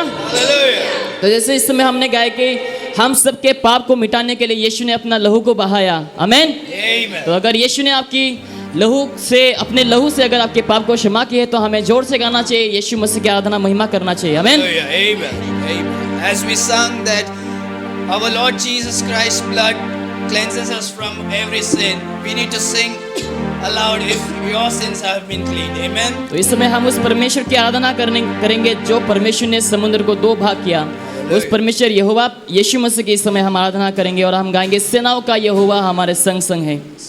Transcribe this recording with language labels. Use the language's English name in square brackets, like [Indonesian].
[English] Hallelujah. [Hindi] तो जैसे इस समय हमने गाया कि हम सबके पाप को मिटाने के लिए यीशु ने अपना लहू को बहाया, आमेन। [English] Amen. [Hindi] तो अगर यीशु ने आपकी लहू से, अपने लहू से अगर आपके पाप को क्षमा किए तो हमें जोर से गाना चाहिए, यीशु मसीह की आराधना महिमा करना चाहिए। आमीन। [English] Hallelujah. Amen. Amen. As we sung that our Lord Jesus Christ's blood cleanses us from every sin, we need to sing aloud if your sins have been cleaned. Amen. [Hindi] तो इस समय हम उस परमेश्वर की आराधना करेंगे जो परमेश्वर ने समुद्र को दो भाग किया। उस परमेश्वर यहोवा यीशु मसीह की इस समय हम आराधना करेंगे और हम गाएंगे सेनाओं का यहोवा हमारे संग संग है।